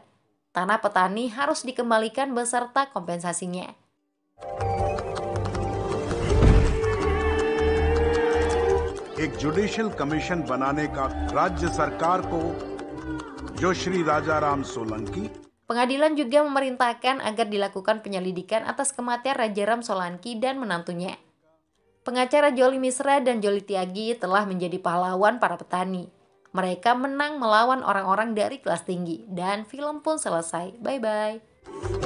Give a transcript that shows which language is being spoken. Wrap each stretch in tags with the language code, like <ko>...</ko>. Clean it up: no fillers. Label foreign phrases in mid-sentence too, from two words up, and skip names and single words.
<id>Tanah petani harus dikembalikan beserta kompensasinya.</id> <hi>एक जुडिशियल कमीशन बनाने का राज्य सरकार को जो श्री राजाराम सोलंकी।</hi> <id>Pengadilan juga memerintahkan agar dilakukan penyelidikan atas kematian Rajaram Solanki dan menantunya. Pengacara Joli Misra dan Joli Tiagi telah menjadi pahlawan para petani. Mereka menang melawan orang-orang dari kelas tinggi dan film pun selesai.</id>